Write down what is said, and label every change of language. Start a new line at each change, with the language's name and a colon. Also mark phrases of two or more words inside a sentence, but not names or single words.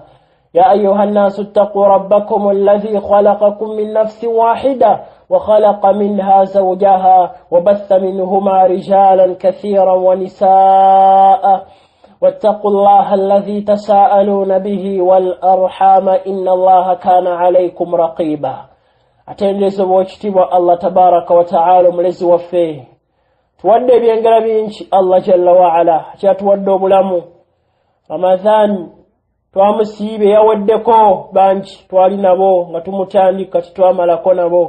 Arabic: يا أيها الناس اتقوا ربكم الذي خلقكم من نفس واحدة وخلق منها زوجها وبث منهما رجالا كثيرا ونساء واتقوا الله الذي تساءلون به والأرحام إن الله كان عليكم رقيبا.
Ganda: Atendeze bw'ekitibwa
Arabic: الله تبارك وتعالى
Ganda: omulezi waffe. Tuwadde ebyengera bingi
Arabic: الله جل وعلا
Ganda: kyatuwadde obulamu. Ramadhan twamusiibe yaweddeko bangi twali nabo nga tumutandika titwamalako nabo.